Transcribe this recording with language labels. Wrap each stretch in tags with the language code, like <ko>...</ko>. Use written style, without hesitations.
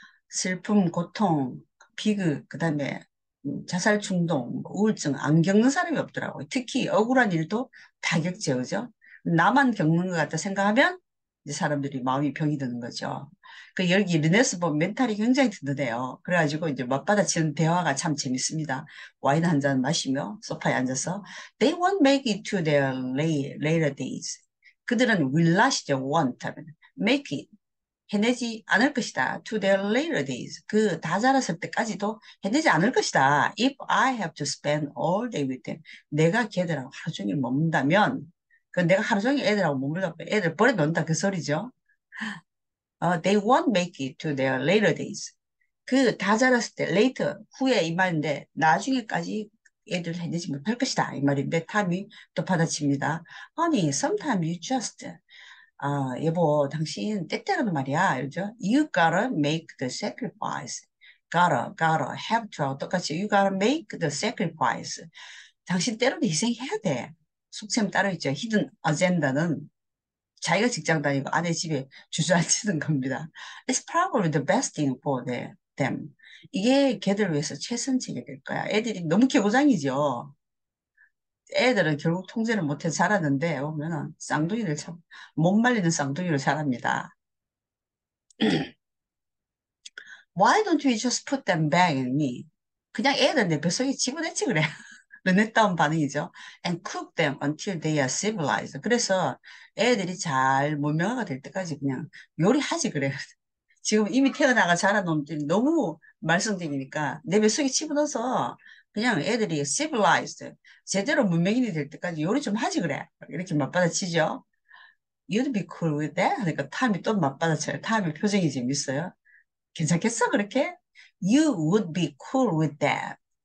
<ko>슬픔, 고통, 비극, 그다음에 자살 충동, 우울증 안 겪는 사람이 없더라고요. 특히 억울한 일도 다 겪죠, 그죠? 나만 겪는 것 같다 생각하면 이제 사람들이 마음이 병이 드는 거죠. 그 여기 르네스 보면 멘탈이 굉장히 든든해요. 그래가지고 이제 맞받아치는 대화가 참 재밌습니다. 와인 한 잔 마시며 소파에 앉아서</ko> <en>They won't make it to their later days.</en> <ko>그들은 will not이죠.</ko> <en>won't 하면 make it.</en> <ko>해내지 않을 것이다.</ko> <en>To their later days.</en> <ko>그 다 자랐을 때까지도 해내지 않을 것이다.</ko> <en>If I have to spend all day with them.</en> <ko>내가 걔들하고 하루 종일 머문다면, 그 내가 하루 종일 애들하고 머물다 애들 버려놓는다 그 소리죠.</ko> <en>They won't make it to their later days.</en> <ko>그 다 자랐을 때, later, 후에 이 말인데, 나중에까지 애들 해내지 못할 것이다. 이 말인데, 탐이 또 받아칩니다.</ko> <en>Honey, sometimes you just</en> <ko>여보, 당신 때때로는 말이야, 그죠?</ko> <en>You gotta make the sacrifice. gotta, have to 똑같이 you gotta make the sacrifice.</en> <ko>당신 때로는 희생해야 돼. 속셈 따로 있죠. 히든 아젠다는 자기가 직장 다니고 아내 집에 주저앉히는 겁니다.</ko> <en>It's probably the best thing for them.</en> <ko>이게 걔들 위해서 최선책이 될 거야. 애들이 너무 개고장이죠. 애들은 결국 통제를 못해서 자랐는데 보면은 쌍둥이를 참 못 말리는 쌍둥이를 자랍니다.</ko> <en>Why don't we just put them back in me?</en> <ko>그냥 애들 내 뱃속에 집어넣지 그래. 르넷다운 반응이죠.</ko> <en>And cook them until they are civilized.</en> <ko>그래서 애들이 잘 문명화가 될 때까지 그냥 요리하지 그래. 지금 이미 태어나가 자란 놈들이 너무 말썽쟁이니까 내 뱃속에 집어넣어서 그냥 애들이 civilized, 제대로 문명인이 될 때까지 요리 좀 하지 그래. 이렇게 맞받아치죠.</ko> <en>You'd be cool with that?</en> <ko>그러니까 탐이 또 맞받아쳐요. 탐의 표정이 재밌어요. 괜찮겠어 그렇게?</ko> <en>You would be cool with that.</en>